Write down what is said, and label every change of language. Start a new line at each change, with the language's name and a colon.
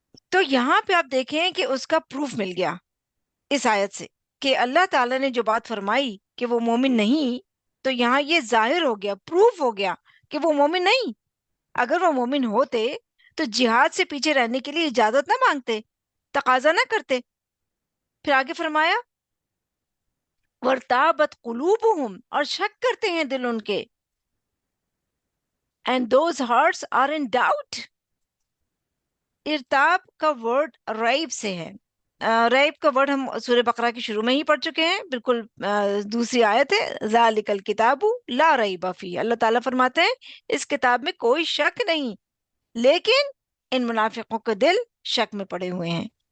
Urdu: تو یہاں پہ آپ دیکھیں کہ اس کا پروف مل گیا اس آیت سے، کہ اللہ تعالیٰ نے جو بات فرمائی کہ وہ مومن نہیں، تو یہاں یہ ظاہر ہو گیا، پروف ہو گیا کہ وہ مومن نہیں. اگر وہ مومن ہوتے تو جہاد سے پیچھے رہنے کے لیے اجازت نہ مانگتے، تقاضا نہ کرتے. پھر آگے فرمایا
Arabic: وَارْتَابَتْ قُلُوبُهُمْ،
Urdu: اور شک کرتے ہیں دل ان کے.
English: And those hearts are in doubt.
Urdu: ارتاب کا ورڈ ریب سے ہے. ریب کا ورڈ ہم سورہ بقرہ کے شروع میں ہی پڑھ چکے ہیں، بالکل دوسری آیت ہے
Arabic: ذالک الکتاب لا ریب فیہ.
Urdu: اللہ تعالیٰ فرماتے ہیں اس کتاب میں کوئی شک نہیں، لیکن ان منافقوں کے دل شک میں پڑے ہوئے ہیں.